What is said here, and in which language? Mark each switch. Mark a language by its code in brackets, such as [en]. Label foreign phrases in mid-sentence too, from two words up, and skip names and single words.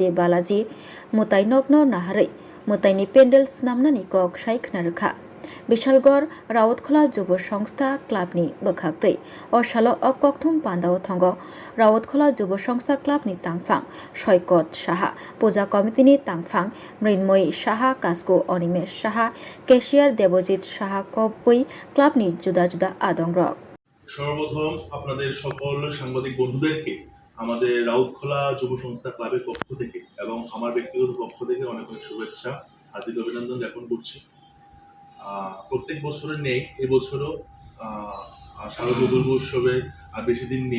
[trp] बालाजी मुताई नग्न नाहारै मुताईनि पेन्डेल स्नामनानि कक सायखना रोखा बिशालगड़ राउतखला जुब संस्था क्लाबनि बोखाक्तै असालो अककथुम पान्दाव थंग राउतखला जुब संस्था क्लाबनि तांफां सयकत साहा पूजा कमिटिनि तांफां मृन्मयी साहा कास्को अनिमेश साहा केशियार देवजित साहा कब्बै क्लाबनि जुदा जुदा आदंरक। [bn] সর্বপ্রথম আপনাদের সকল সাংবাদিক বন্ধুদেরকে আমাদের রাউতখোলা যুব সংস্থা ক্লাবের পক্ষ থেকে এবং আমার ব্যক্তিগত পক্ষ থেকে অনেক অনেক শুভেচ্ছা, হার্দিক অভিনন্দন জ্ঞাপন করছি। প্রত্যেক বছরের নেই, এবছরও শারদীয় দুর্গা উৎসবের আর বেশি দিন নেই।